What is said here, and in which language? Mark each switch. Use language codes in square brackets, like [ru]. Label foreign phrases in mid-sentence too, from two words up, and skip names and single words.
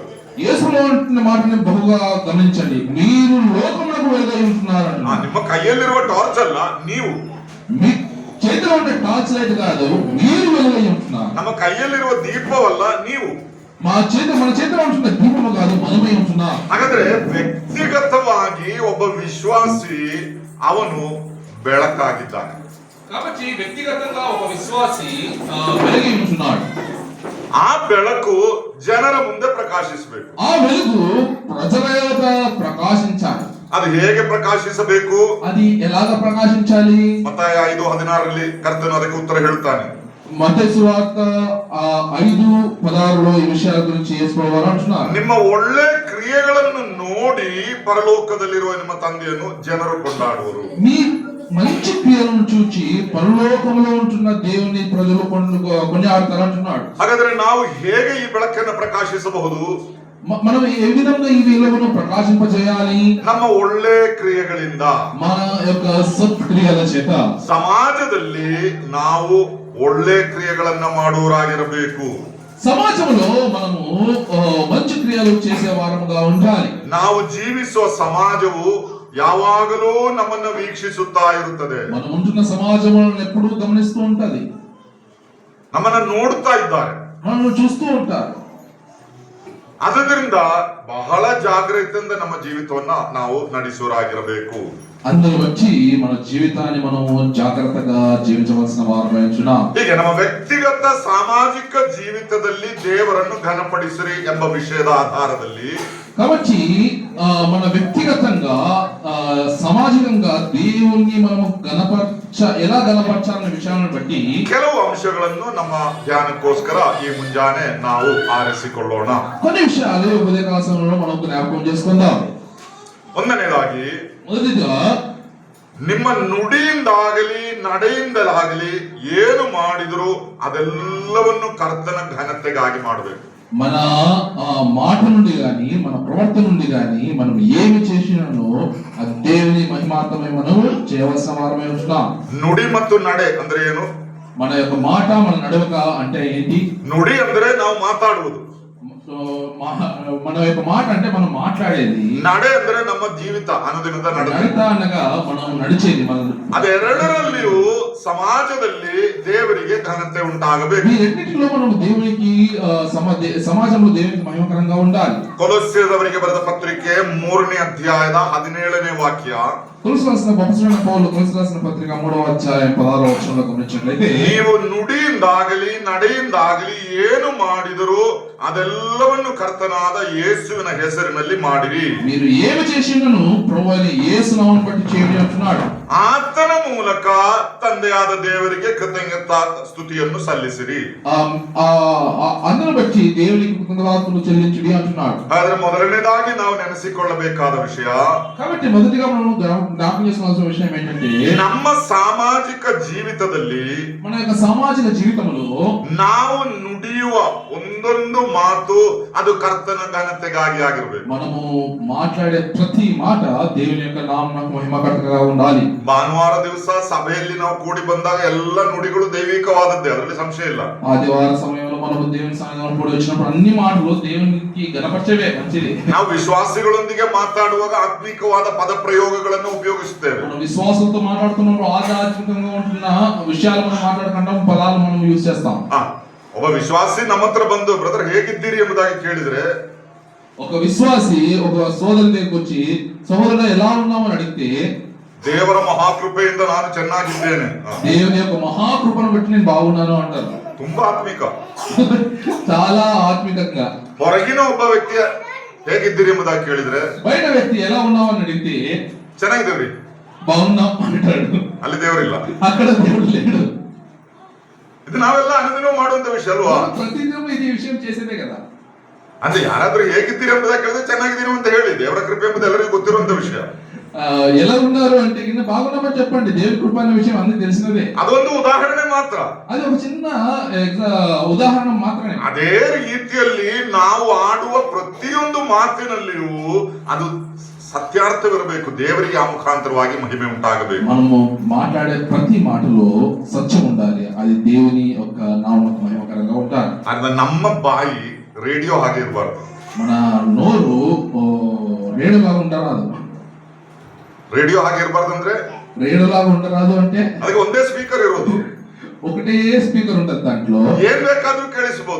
[te] యేసులో అంటున్న మాటని బహుగా గమనించండి. మీరు లోకమునకు వెలుగై ఉంటున్నారు. [kn] ನಿಮ್ಮ కయ్యಲ್ಲಿರುವ ಟಾರ್ಚ್ ಅಲ್ಲ, ನೀವು. [te] మీ చేతిలో ఉండే [en] torch light [te] కాదు, మీరు వెలుగై ఉంటున్నారు. [kn] ನಮ್ಮ ಕೈಯಲ್ಲಿರುವ ದೀಪವಲ್ಲ, ನೀವು. [te] మన చేతిలో ఉంటున్న దీపము కాదు, మనమై ఉంటున్నాం. [kn] ಹಾಗಾದ್ರೆ ವ್ಯಕ್ತಿಗತವಾಗಿ ಒಬ್ಬ ವಿಶ್ವಾಸಿ ಅವನು ಬೆಳಕಾಗಿದ್ದಾನೆ. [te] కాబట్టి వ్యక్తిగతంగా ఒక విశ్వాసి వెలుగై ఉంటున్నాడు. [kn] ಆ ಬೆಳಕು ಜನರ ಮುಂದೆ ಪ್ರಕಾಶಿಸಬೇಕು. [te] ఆ వెలుగు ప్రజల ఎదుట ప్రకాశించాలి. [kn] ಅದು ಹೇಗೆ ಪ್ರಕಾಶಿಸಬೇಕು? [te] అది ఎలాగ ప్రకాశించాలి? [kn] ಮತ್ತಾಯ 5:16 ಕರ್ತನು ಅದಕ್ಕೆ ಉತ್ತರ ಹೇಳುತ್ತಾನೆ. [te] మత్తయి సువార్త 5:16 ఈ విషయాల గురించి యేసుప్రభు వారు అంటున్నారు, [kn] ನಿಮ್ಮ ಒಳ್ಳೆ ಕ್ರಿಯೆಗಳನ್ನು ನೋಡಿ ಪರಲೋಕದಲ್ಲಿರುವ ನಿಮ್ಮ ತಂದೆಯನ್ನು ಜನರು ಕೊಂಡಾಡುವರು. [te] మీ మంచి క్రియలను చూచి పరలోకములో ఉంటున్న దేవుని ప్రజలు కొనియాడతారు అంటున్నాడు. [kn] ಹಾಗಾದ್ರೆ ನಾವು ಹೇಗೆ ಈ ಬೆಳಕನ್ನು ಪ್ರಕಾಶಿಸಬಹುದು? [te] మనం ఏ విధంగా ఈ వెలుగును ప్రకాశింపజేయాలి? [kn] ನಮ್ಮ ಒಳ್ಳೆ ಕ್ರಿಯೆಗಳಿಂದ, [te] మన యొక్క సత్క్రియల చేత. [kn] ಸಮಾಜದಲ್ಲಿ ನಾವು ಒಳ್ಳೆ ಕ್ರಿಯೆಗಳನ್ನ ಮಾಡುವರಾಗಿರಬೇಕು. [te] సమాజంలో మనము మంచి క్రియలు చేసే వారముగా ఉండాలి. [kn] ನಾವು ಜೀವಿಸುವ ಸಮಾಜವು ಯಾವಾಗಲೂ ನಮ್ಮನ್ನು ವೀಕ್ಷಿಸುತ್ತಾ ಇರುತ್ತದೆ. [te] మనం ఉంటున్న సమాజములను ఎప్పుడూ గమనిస్తూ ఉంటది, [kn] ನಮ್ಮನ್ನ ನೋಡ್ತಾ ಇದ್ದಾರೆ. [te] మనల్ని చూస్తూ ఉంటారు. [kn] ಅದರಿಂದ ಬಹಳ ಜಾಗೃತಿಯಿಂದ ನಮ್ಮ ಜೀವಿತವನ್ನ ನಾವು ನಡೆಸುವರಾಗಿರಬೇಕು. [te] అందులో వచ్చి మన జీవితాన్ని మనం జాగ్రత్తగా జీవించవలసిన వారమై ఉంటున్నాం. [kn] ಹೀಗೆ ನಮ್ಮ ವ್ಯಕ್ತಿಗತ ಸಾಮಾಜಿಕ ಜೀವಿತದಲ್ಲಿ ದೇವರನ್ನು ಘನಪಡಿಸಿರಿ ಎಂಬ ವಿಷಯದ ಆಧಾರದಲ್ಲಿ [te] కాబట్టి మన వ్యక్తిగతంగా సామాజికంగా దేవుణ్ణి మనము ఎలా గణపరచాలనే విషయాలను బట్టి [kn] ಕೆಲವು ಅಂಶಗಳನ್ನು ನಮ್ಮ ಧ್ಯಾನಕ್ಕೋಸ್ಕರ ಈ ಮುಂಜಾನೆ ನಾವು ಆರಿಸಿಕೊಳ್ಳೋಣ. [te] కొన్ని విషయాలు ఉదయకాల సమయంలో మనం జ్ఞాపకం చేసుకుందాం. [kn] ಒಂದನೇದಾಗಿ, [te] మొదటిగా [kn] ನಿಮ್ಮ ನುಡಿಯಿಂದಾಗಲಿ ನಡೆಯಿಂದಲಾಗಲಿ ಏನು ಮಾಡಿದರೂ ಅದೆಲ್ಲವನ್ನು ಕರ್ತನ ಘನತೆಗಾಗಿ ಮಾಡಬೇಕು. [te] మన మాట నుండి గాని మన ప్రవర్తన నుండి గాని మనం ఏమి చేసినానో అది దేవుని మహిమార్థమై మనం చేయవలసిన వారమై ఉంటున్నాం. [kn] ನುಡಿ ಮತ್ತು ನಡೆ ಅಂದ್ರೆ ಏನು? [te] మన యొక్క మాట మన నడవక అంటే ఏంటి? [kn] ನುಡಿ ಅಂದ್ರೆ ನಾವು ಮಾತಾಡುವುದು. [te] మన యొక్క మాట అంటే మనం మాట్లాడేది. [kn] ನಡೆ ಅಂದ್ರೆ ನಮ್ಮ ಜೀವಿತ ಅನುದಿನದ ನಡೆ. [te] నడత అనగా మనం నడిచేది. మనం [kn] ಅದೆರಡರಲ್ಲಿಯೂ ಸಮಾಜದಲ್ಲಿ ದೇವರಿಗೆ ಘನತೆ ಉಂಟಾಗಬೇಕು. [te] ఈ రెండింటిలో మనం దేవునికి సమాజంలో దేవునికి మహిమకరంగా ఉండాలి. [kn] ಕೊಲೊಸ್ಸೆಯವರಿಗೆ ಬರೆದ ಪತ್ರಿಕೆ 3ನೇ ಅಧ್ಯಾಯದ 17ನೇ ವಾಕ್ಯ. [te] కొలొస్సీయులకు రాసిన కొలొస్సీయులకు రాసిన పత్రిక 3వ అధ్యాయం 16వ వచనంలో గమనించినట్లయితే, [kn] ನೀವು ನುಡಿಯಿಂದಾಗಲಿ ನಡೆಯಿಂದಾಗಲಿ ಏನು ಮಾಡಿದರೂ ಅದೆಲ್ಲವನ್ನು ಕರ್ತನಾದ ಯೇಸುವಿನ ಹೆಸರಿನಲ್ಲಿ ಮಾಡಿರಿ. [te] మీరు ఏమి చేసినను ప్రభువైన యేసు నామమును బట్టి చేయండి అంటున్నాడు. [kn] ಆತನ ಮೂಲಕ ತಂದೆಯಾದ ದೇವರಿಗೆ ಕೃತಜ್ಞತಾ ಸ್ತುತಿಯನ್ನು ಸಲ್ಲಿಸಿರಿ. [te] అందును బట్టి దేవునికి కృతజ్ఞతాస్తుతులు చెల్లించుడి అంటున్నాడు. [kn] ಆದ್ರೆ ಮೊದಲನೇದಾಗಿ ನಾವು ನೆನೆಸಿಕೊಳ್ಳಬೇಕಾದ ವಿಷಯ, [te] కాబట్టి మొదటిగా మనం జ్ఞాపకం చేసుకోవాల్సిన విషయం ఏంటంటే, [kn] ನಮ್ಮ ಸಾಮಾಜಿಕ ಜೀವಿತದಲ್ಲಿ [te] మన యొక్క సామాజిక జీవితంలో [kn] ನಾವು ನುಡಿಯುವ ಒಂದೊಂದು ಮಾತು ಅದು ಕರ್ತನ ಘನತೆಗಾಗಿ ಆಗಿರಬೇಕು. [te] మనము మాట్లాడే ప్రతి మాట దేవుని యొక్క నామమునకు మహిమకరంగా ఉండాలి. [kn] ಭಾನುವಾರ ದಿವಸ ಸಭೆಯಲ್ಲಿ ನಾವು ಕೂಡಿ ಬಂದಾಗ ಎಲ್ಲ ನುಡಿಗಳು ದೈವಿಕವಾದದ್ದೇ, ಅದರಲ್ಲಿ ಸಂಶಯ ಇಲ್ಲ. [te] ఆదివార సమయంలో మనము దేవుని సన్నిధిలో కూడి వచ్చినప్పుడు అన్ని మాటలు దేవునికి గణపరచవే మంచిది. [kn] ನಾವು ವಿಶ್ವಾಸಿಗಳೊಂದಿಗೆ ಮಾತಾಡುವಾಗ ಆತ್ಮಿಕವಾದ ಪದ ಪ್ರಯೋಗಗಳನ್ನು ಉಪಯೋಗಿಸುತ್ತೇವೆ. [te] మనం విశ్వాసంతో మాట్లాడుతున్నప్పుడు ఆధ్యాత్మికంగా ఉంటున్న విషయాలు మనం మాట్లాడకుండా పదాలు మనం యూజ్ చేస్తాం. [kn] ಒಬ್ಬ ವಿಶ್ವಾಸಿ ನಮ್ಮ ಹತ್ರ ಬಂದು ಬ್ರದರ್ ಹೇಗಿದ್ದೀರಿ ಎಂಬುದಾಗಿ ಕೇಳಿದ್ರೆ, [te] ఒక విశ్వాసి ఒక సోదరుని దగ్గరికి వచ్చి సహోదరుడు ఎలా ఉన్నావు అని అడిగితే, [kn] ದೇವರ ಮಹಾಕೃಪೆಯಿಂದ ನಾನು ಚೆನ್ನಾಗಿದ್ದೇನೆ, [te] దేవుని యొక్క మహాకృపను బట్టి నేను బాగున్నాను అంటారు. [kn] ತುಂಬಾ ಆತ್ಮಿಕ. [te] చాలా ఆత్మికంగా. [kn] ಹೊರಗಿನ ಒಬ್ಬ ವ್ಯಕ್ತಿ ಹೇಗಿದ್ದೀರಿ ಎಂಬುದಾಗಿ ಕೇಳಿದ್ರೆ, [te] బయట వ్యక్తి ఎలా ఉన్నావు అని అడిగితే [kn] ಚೆನ್ನಾಗಿದ್ದೇವ್ರಿ, [te] బాగున్నాం అంటాడు. [kn] ಅಲ್ಲಿ ದೇವರಿಲ್ಲ. [te] అక్కడ దేవుడు లేడు. [kn] ಇದು ನಾವೆಲ್ಲ ಅನುದಿನ ಮಾಡುವಂತ ವಿಷಯ ಅಲ್ವಾ? [te] ప్రతిదినం ఇది విషయం చేసేదే కదా. [kn] ಅಂದ್ರೆ ಯಾರಾದ್ರೂ ಹೇಗಿದ್ದೀರಿ ಎಂಬುದಾಗಿ ಕೇಳಿದ್ರೆ ಚೆನ್ನಾಗಿದ್ದೀರಿ ಅಂತ ಹೇಳಿ, ದೇವರ ಕೃಪೆ ಎಂಬುದು ಎಲ್ಲರಿಗೂ ಗೊತ್ತಿರುವಂತ ವಿಷಯ. [te] ఎలా ఉన్నారు అంటే కింద బాగున్నామని చెప్పండి, దేవుడి కృప అనే విషయం అందరికి తెలిసినదే. [kn] ಅದೊಂದು ಉದಾಹರಣೆ ಮಾತ್ರ, [te] అది ఒక చిన్న ఉదాహరణ మాత్రమే. [kn] ಅದೇ ರೀತಿಯಲ್ಲಿ ನಾವು ಆಡುವ ಪ್ರತಿಯೊಂದು ಮಾತಿನಲ್ಲಿಯೂ ಅದು ಸತ್ಯಾರ್ಥವಿರಬೇಕು, ದೇವರಿಗೆ ಆ ಮುಖಾಂತರವಾಗಿ ಮಹಿಮೆ ಉಂಟಾಗಬೇಕು. [te] మనము మాట్లాడే ప్రతి మాటలో సత్యం ఉండాలి, అది దేవుని యొక్క నామమునకు మహిమకరంగా ఉండాలి. [kn] ಅಂದ್ರೆ ನಮ್ಮ ಬಾಯಿ ರೇಡಿಯೋ ಹಾಗೆ ಇರಬಾರ್ದು. [te] మన నోరు రేడియోలాగా ఉండరాదు. [kn] ರೇಡಿಯೋ ಹಾಗೆ ಇರಬಾರ್ದು ಅಂದ್ರೆ [te] రేడియోలాగా ఉండరాదు అంటే [kn] ಅದಕ್ಕೆ ಒಂದೇ ಸ್ಪೀಕರ್ ಇರೋದು, [te] ఒకటే స్పీకర్ ఉంటుంది, దాంట్లో [kn] ಏನ್ ಬೇಕಾದ್ರೂ ಕೇಳಿಸಬಹುದು.